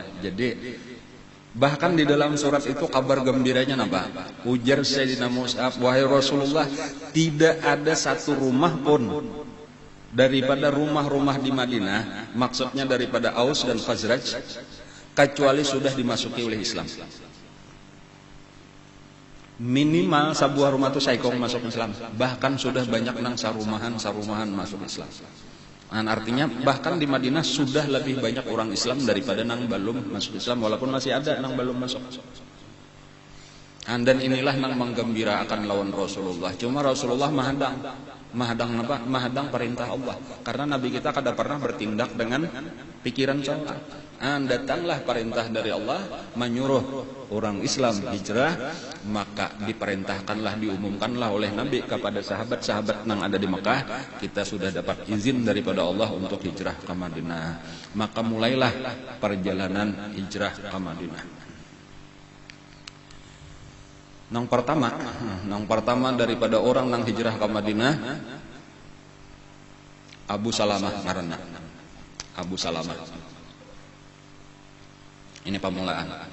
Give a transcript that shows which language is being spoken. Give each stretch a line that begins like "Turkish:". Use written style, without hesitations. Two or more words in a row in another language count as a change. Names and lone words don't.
Indonesian: Jadi bahkan di dalam surat itu kabar gembiranya apa? Ujar Sayyidina Mus'ab, wahai Rasulullah, tidak ada satu rumah pun daripada rumah-rumah di Madinah, maksudnya daripada Aus dan Khazraj, kecuali sudah dimasuki oleh Islam.
Banjar: Minimal sebuah rumah itu saikong masuk Islam. Bahkan sudah banyak nang sarumahan masuk Islam.
Indonesian: Artinya bahkan di Madinah sudah lebih banyak orang Islam daripada nang belum masuk Islam, walaupun masih ada nang belum masuk. Dan inilah nang menggembirakan lawan Rasulullah. Cuma Rasulullah mahadang perintah Allah. Karena Nabi kita kada pernah bertindak dengan pikiran salah. Datanglah perintah dari Allah menyuruh orang Islam hijrah, maka diperintahkanlah, diumumkanlah oleh Nabi kepada sahabat-sahabat yang ada di Mekah, kita sudah dapat izin daripada Allah untuk hijrah ke Madinah. Maka mulailah perjalanan hijrah ke Madinah.
Banjar: Nang pertama daripada orang nang hijrah ke Madinah, Abu Salamah ngaranna. Abu Salamah. Ini pamulaan.